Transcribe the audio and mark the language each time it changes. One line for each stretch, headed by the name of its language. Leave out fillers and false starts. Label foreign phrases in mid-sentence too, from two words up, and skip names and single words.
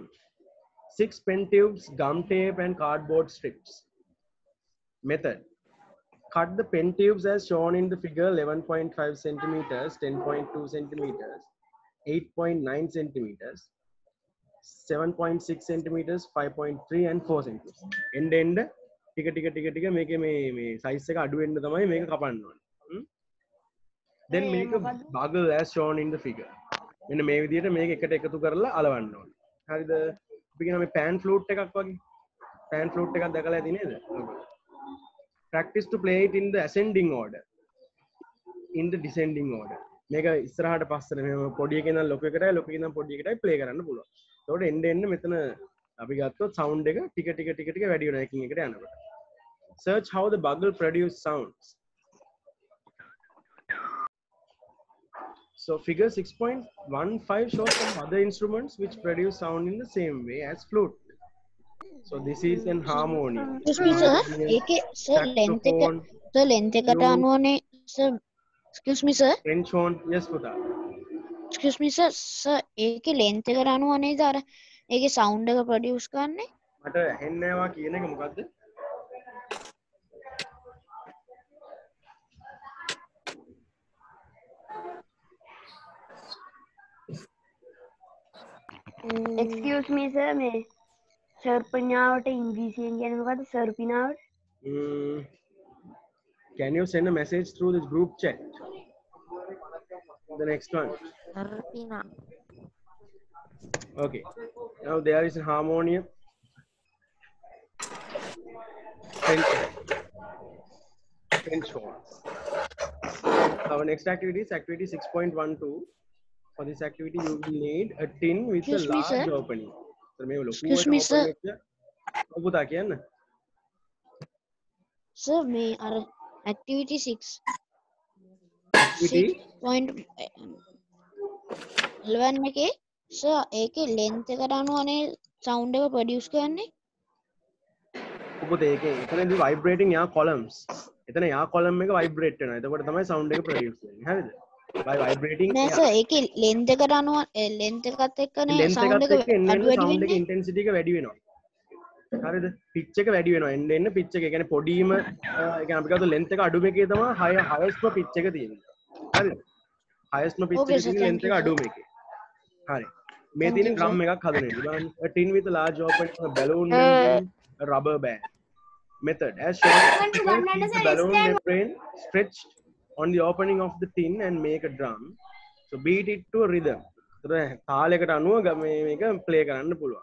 English: 6 pen tubes, gum tape and cardboard strips. Method. Cut the pen tubes as shown in the figure 11.5 centimeters, 10.2 centimeters, 8.9 centimeters, 7.6 centimeters, 5.3 and 4 centimeters.
Sinhala: End ටික මේකේ මේ size එක අඩු වෙන්න තමයි මේක කපන්න ඕනේ.
English: Then make a bugle as shown in the figure.
Sinhala: මෙන්න මේ විදිහට මේක එකට එකතු කරලා අලවන්න ඕනේ. හරිද? අපි කියන මේ
English: pan flute
Sinhala: එකක් වගේ.
English: pan flute
Sinhala: එකක් දැකලා ඇති නේද?
English: Practice to play it in the ascending order. In the descending order.
Sinhala: මේක ඉස්සරහට පස්සට මෙහෙම පොඩි එකේ ඉඳන් ලොකු එකටයි ලොකු එකේ ඉඳන් පොඩි එකටයි ප්ලේ කරන්න පුළුවන්. ඒකට එන්න මෙතන අපි ගත්තොත් sound එක ටික වැඩි වෙනවා එකින් එකට යනකොට.
English: Search how the bugle produce sounds. So figure 6.15 shows some other instruments which produce sound in the same way as flute. So this is an harmonium. Excuse me sir,
Sinhala: ඒකේ
English: sir length
Sinhala: එකට අනුවනේ sir.
English: Excuse me sir. French horn. Yes පුතා. Excuse me sir. Sir
Sinhala: ඒකේ length එකට අනුවනේ අර ඒකේ sound එක produce කරන්නේ. මට ඇහෙන්නේ නැහැ වා කියන එක මොකද්ද? Excuse me sir, මේ සර්පඥාවට ඉංග්‍රීසියෙන් කියන්නේ මොකද්ද? සර්පිනාවට?
English: Can you send a message through this group chat? The next one. Sarpina. Okay. Now there is a harmonium. French horns. Our next activity is activity 6.12. For this activity, you will need a tin with Excuse a me, large sir. opening. Excuse me, sir.
Sinhala: පුතා කියන්න. Sir මේ අර activity 6
English: Activity
Sinhala: 6.11 එකේ sir ඒකේ length එකට අනුවනේ sound එක produce කරන්නේ. පුතේ ඒකේ එතනදී vibrating යා columns. එතන යා column එක vibrate වෙනවා. එතකොට තමයි sound එක produce වෙන්නේ. හරිද?
English: By vibrating
Sinhala: නෑ sir ඒකේ length එකට අනුව length එකත් එක්කනේ sound එක
English: sound
Sinhala: වැඩි වෙන්නේ. intensity එක වැඩි වෙනවා. හරිද? pitch එක වැඩි වෙනවා. එන්න pitch එක. ඒ කියන්නේ පොඩිම ඒ කියන්නේ අපි ගත්ත length එක අඩුම එකේ තමයි
English: highest pitch
Sinhala: එක තියෙන්නේ. හරිද?
English: highest pitch Okay,
Sinhala: එක
English: sir,
Sinhala: තියෙන
English: thank
Sinhala: length
English: you,
Sinhala: එක
English: sir.
Sinhala: අඩුම එකේ. හරි. මේ තියෙන drum එකක් හදන එක. බලන්න.
English: A tin with a large opening, a balloon membrane, a rubber band. Method as shown. Keep the balloon membrane stretched on the opening of the tin and make a drum. So beat it to a rhythm.
Sinhala: තාලයකට අනුව මේක play කරන්න පුළුවන්.